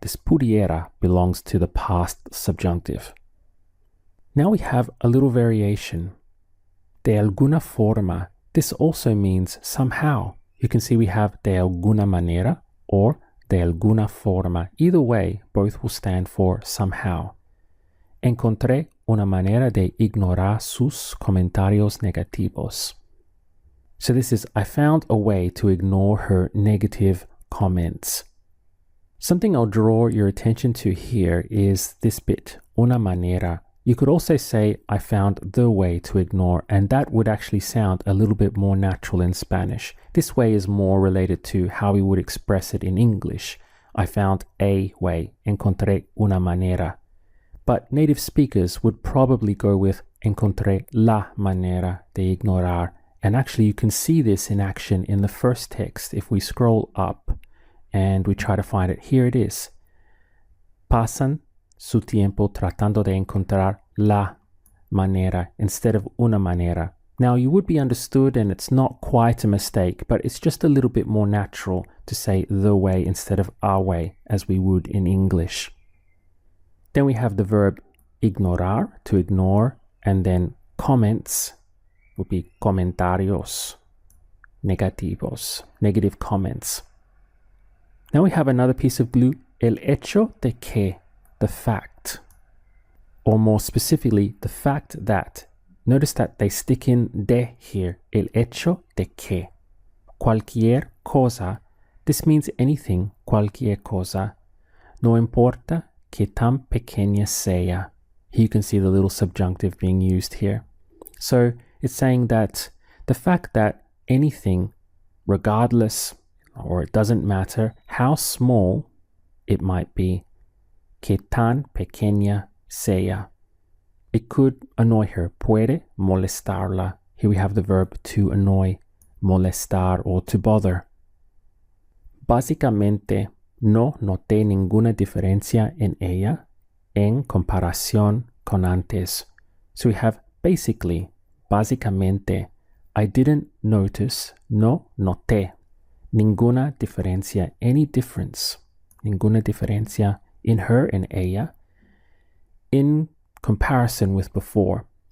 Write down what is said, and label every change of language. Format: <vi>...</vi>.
<en>This pudiera belongs to the past subjunctive. Now we have a little variation. De alguna forma. This also means somehow. You can see we have de alguna manera or de alguna forma. Either way, both will stand for somehow.</en> <es>Encontré una manera de ignorar sus comentarios negativos.</es> <en>So this is, I found a way to ignore her negative comments. Something I'll draw your attention to here is this bit, una manera. You could also say, I found the way to ignore, and that would actually sound a little bit more natural in Spanish. This way is more related to how we would express it in English. I found a way, encontré una manera. But native speakers would probably go with encontré la manera de ignorar. And actually you can see this in action in the first text. If we scroll up and we try to find it, here it is.</en> <es>Pasan su tiempo tratando de encontrar la manera instead of una manera.</es> <en>Now you would be understood and it's not quite a mistake, but it's just a little bit more natural to say the way instead of our way as we would in English. Then we have the verb ignorar, to ignore, and then comments would be comentarios negativos, negative comments. Now we have another piece of glue, el hecho de que, the fact, or more specifically, the fact that. Notice that they stick in de here, el hecho de que. Cualquier cosa, this means anything, cualquier cosa.</en> <es>No importa que tan pequeña sea.</es> <en>Here you can see the little subjunctive being used here. So it's saying that the fact that anything, regardless, or it doesn't matter how small it might be.</en> <es>Que tan pequeña sea. It could annoy her.</es> <en>Puede molestarla. Here we have the verb to annoy, molestar, or to bother.</en> <es>Básicamente, no noté ninguna diferencia en ella en comparación con antes.</es> <en>So we have basically, básicamente, I didn't notice, no noté, ninguna diferencia, any difference, ninguna diferencia in her and ella, in comparison with before.</en>